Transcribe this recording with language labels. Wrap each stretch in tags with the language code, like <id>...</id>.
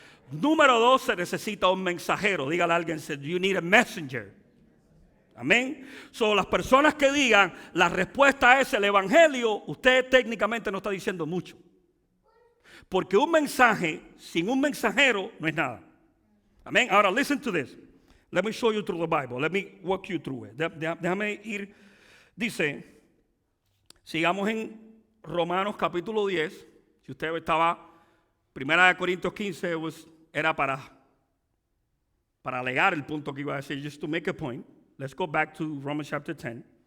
<es>Número 2, se necesita un mensajero. Dígale a alguien:</es> <en>you need a messenger.</en> <es>Amén. Son las personas que digan la respuesta es el evangelio, usted técnicamente no está diciendo mucho. Porque un mensaje sin un mensajero no es nada. Amén. Ahora,</es> <en>listen to this. Let me show you through the Bible. Let me walk you through it.</en> <es>Déjame ir. Dice, sigamos en Romanos capítulo 10. Si usted estaba, 1 Corintios 15 era para alegar el punto que iba a decir,</es> <en>just to make a point. Let's go back to Romans chapter 10.</en>